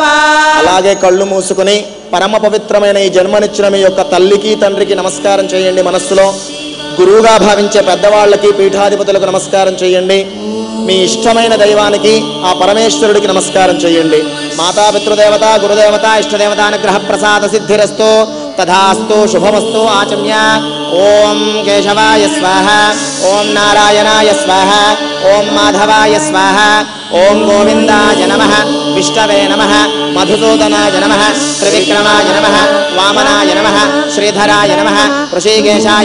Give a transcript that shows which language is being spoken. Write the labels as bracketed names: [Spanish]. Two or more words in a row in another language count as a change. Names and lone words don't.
[Telugu] అలాగే కళ్ళు మూసుకుని పరమ పవిత్రమైన ఈ జన్మనిచ్చిన మీ యొక్క తల్లికి తండ్రికి నమస్కారం చేయండి. మనస్సులో గురువుగా భావించే పెద్దవాళ్ళకి పీఠాధిపతులకు నమస్కారం చేయండి. మీ ఇష్టమైన దైవానికి ఆ పరమేశ్వరుడికి నమస్కారం చేయండి. [Sanskrit] మాతా పితృదేవత గురుదేవత ఇష్టదేవత అనుగ్రహ ప్రసాద సిద్ధిరస్తు. तथास्तु शुभमस्तु आचम्य ओम केशवाय स्वाहा ओम नारायणाय स्वाहा ओम माधवाय स्वाहा ओम गोविंदाय नमः विष्णवे नमः मधुसूदनाय नमः त्रिविक्रमाय नमः वामनाय नमः श्रीधराय नमः ऋषिकेशाय